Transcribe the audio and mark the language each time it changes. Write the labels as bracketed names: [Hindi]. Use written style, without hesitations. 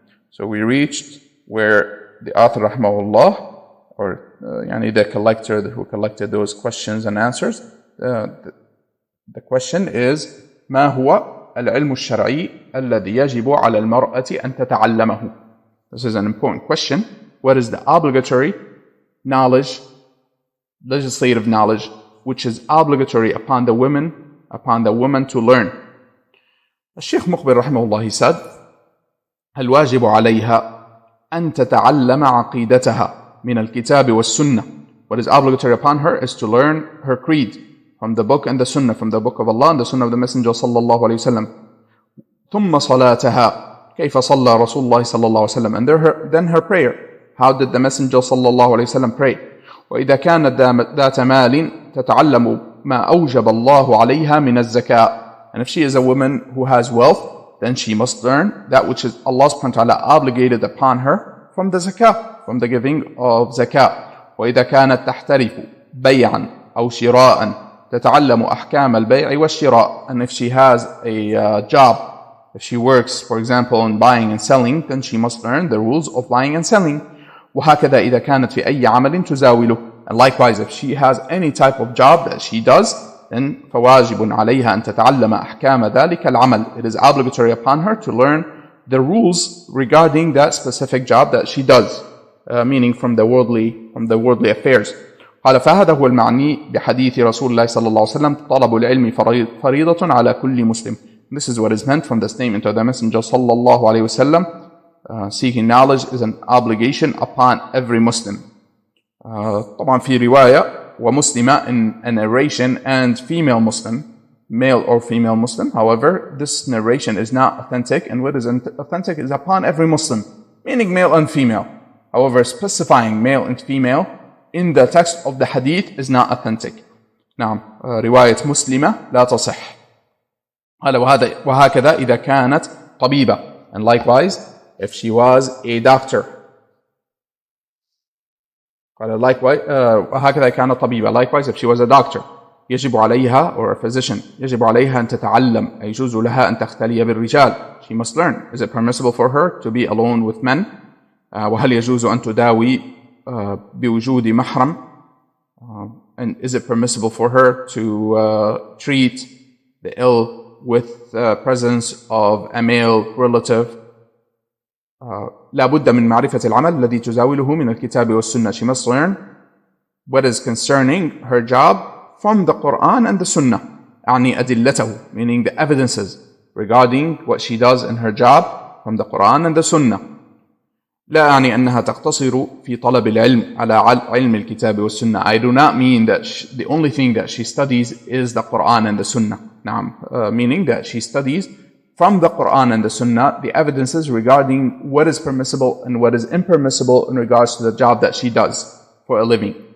[English] So we reached where the author rahmahullah, or the collector who collected those questions and answers, the question is [Arabic] ما هو العلم الشرعي الذي يجب على المرأة أن تتعلمه. [English] This is an important question. What is the obligatory knowledge, legislative knowledge, which is obligatory upon the woman to learn? [Arabic] الشيخ مقبل رحمه الله, [English] he said, [Arabic] الواجب عليها أن تتعلم عقيدتها من الكتاب والسنة. [English] What is obligatory upon her is to learn her creed from the book and the sunnah, from the book of Allah and the sunnah of the Messenger sallallahu alayhi wa sallam. [Arabic] ثم صلاتها كيف صلى رسول الله صلى الله عليه وسلم. [English] And then her prayer. How did the Messenger صلى الله عليه وسلم pray? [Arabic] وإذا كانت ذات مال تتعلم ما أوجب الله عليها من الزكاة. [English] And if she is a woman who has wealth, then she must learn that which is Allah subhanahu wa ta'ala obligated upon her from the zakah, from the giving of zakah. [Arabic] وإذا كانت تحترف بيعا أو شراء تتعلم أحكام البيع والشراء. [English] And if she has a job, if she works, for example, in buying and selling, then she must learn the rules of buying and selling. [Arabic] وهكذا إذا كانت في أي عمل تزاوله. [English] And likewise, if she has any type of job that she does, then [Arabic] فواجب عليها أن تتعلم أحكام ذلك العمل. [English] It is obligatory upon her to learn the rules regarding that specific job that she does, meaning from the worldly affairs. [Arabic] قال فهذا هو المعني بحديث رسول الله صلى الله عليه وسلم طلب العلم فريضة على كل مسلم. [English] This is what is meant from the statement of the Messenger صلى الله عليه وسلم. Seeking knowledge is an obligation upon every Muslim. [Arabic] طبعا في رواية ومسلمة, [English] in a narration, and female Muslim, male or female Muslim. However, this narration is not authentic, and what is authentic is upon every Muslim, meaning male and female. However, specifying male and female in the text of the hadith is not authentic. [Arabic] نعم, رواية مسلمة لا تصح. قال وهكذا إذا كانت طبيبة. [English] And likewise, if she was a doctor. [Arabic] قال [English] likewise, [Arabic] وهكذا كانت طبيبة. [English] Likewise, if she was a doctor. [Arabic] يجب عليها, [English] or a physician, [Arabic] يجب عليها أن تتعلم, يجوز لها أن تختلي بالرجال. [English] She must learn. Is it permissible for her to be alone with men? [Arabic] وهل يجوز أن تداوي بوجود محرم? [English] And is it permissible for her to treat the ill with the presence of a male relative? [Arabic] لا بد من معرفة العمل الذي تزاوله من الكتاب والسنة. [English] She must learn what is concerning her job from the Quran and the Sunnah. [Arabic] أعني أدلته, [English] meaning the evidences regarding what she does in her job from the Quran and the Sunnah. [Arabic] لا أعني أنها تقتصر في طلب العلم على علم الكتاب والسنة. [English] I do not mean that the only thing that she studies is the Quran and the Sunnah. نعم, meaning that she studies from the Quran and the Sunnah the evidences regarding what is permissible and what is impermissible in regards to the job that she does for a living.